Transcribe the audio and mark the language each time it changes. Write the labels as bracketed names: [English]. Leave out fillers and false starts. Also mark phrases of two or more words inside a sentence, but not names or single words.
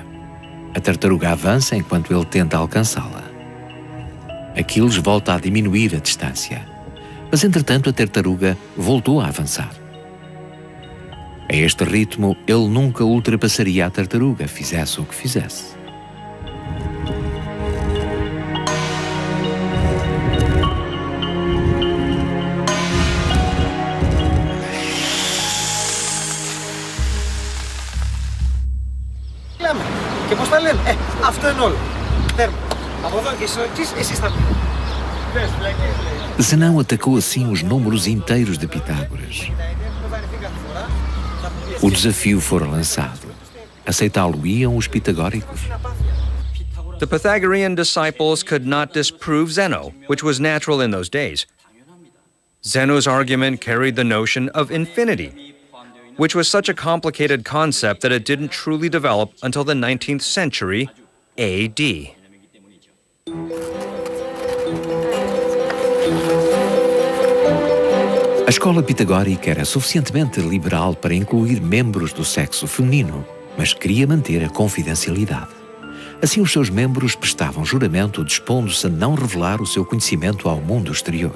[Portuguese] A tartaruga avança enquanto ele tenta alcançá-la. Aquiles volta a diminuir a distância, mas entretanto a tartaruga voltou a avançar. A este ritmo, ele nunca ultrapassaria a tartaruga, fizesse o que fizesse. [Greek] Και πώς τα λένε, αυτό είναι όλο. Τέρμα. Από εδώ και στο εξής, εσείς θα πείτε. [Portuguese] Zenão atacou assim os números inteiros de Pitágoras. O desafio fora lançado. Aceitá-lo-iam os pitagóricos? [English] The Pythagorean disciples could not disprove Zeno, which was natural in those days. Zeno's argument carried the notion of infinity, which was such a complicated concept that it didn't truly develop until the 19th century AD. [Portuguese] A escola pitagórica era suficientemente liberal para incluir membros do sexo feminino, mas queria manter a confidencialidade. Assim, os seus membros prestavam juramento dispondo-se a não revelar o seu conhecimento ao mundo exterior.